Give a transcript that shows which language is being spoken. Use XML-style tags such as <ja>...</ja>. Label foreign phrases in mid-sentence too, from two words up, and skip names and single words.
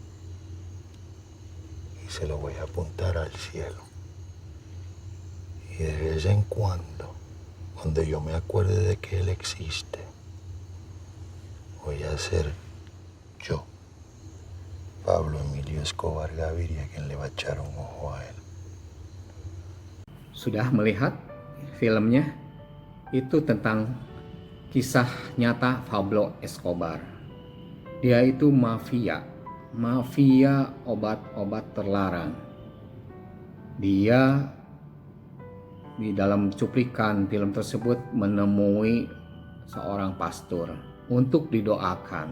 <es>Y se lo voy a apuntar al cielo. Y de vez en cuando, cuando yo me acuerde de que él existe, voy a ser yo, Pablo Emilio Escobar Gaviria, quien le va a echar un ojo a él.</es> <id>Sudah melihat filmnya? Itu tentang kisah nyata Pablo Escobar. Dia itu mafia obat-obat terlarang. Dia di dalam cuplikan film tersebut menemui seorang pastor untuk didoakan.</id>